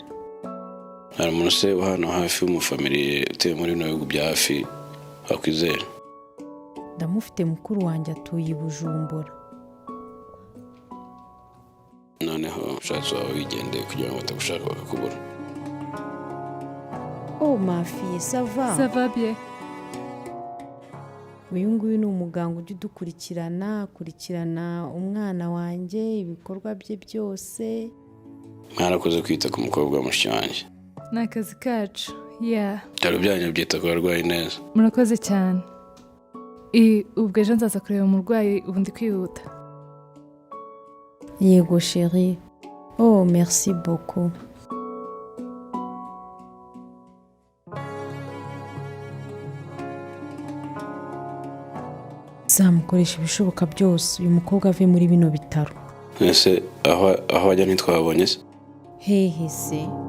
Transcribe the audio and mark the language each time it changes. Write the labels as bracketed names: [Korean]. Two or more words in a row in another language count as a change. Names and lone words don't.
[Kinyarwanda] hari umuntu se wa hano hafi w'umufamiliye utuye muri bino bihugu bya hafi wakwizera ndamufite mukuru wanjye atuye i Bujumbura noneho ushatse wawe wigendeye kugira ngo batagushaka bakakubura [French] oh ma fille ça va bien [Kinyarwanda] uyu nguyu ni umuganga ujya akurikirana umwana wanjye ibikorwa bye byose. mwarakoze kwita ku mukobwa wa mushiki wanjye. ni akazi kacu ya byaro byanyu byita ku barwayi neza. murakoze cyane. ubwo ejo nzaza kureba umurwayi ubu ndi kwihuta. [French] yego chérie. Oh merci beaucoup. [Kinyarwanda] zamukoresha ibishoboka byose uyu mukobwa ave muri bino bitaro. ese aho ajya ntitwabonye se? hehe se?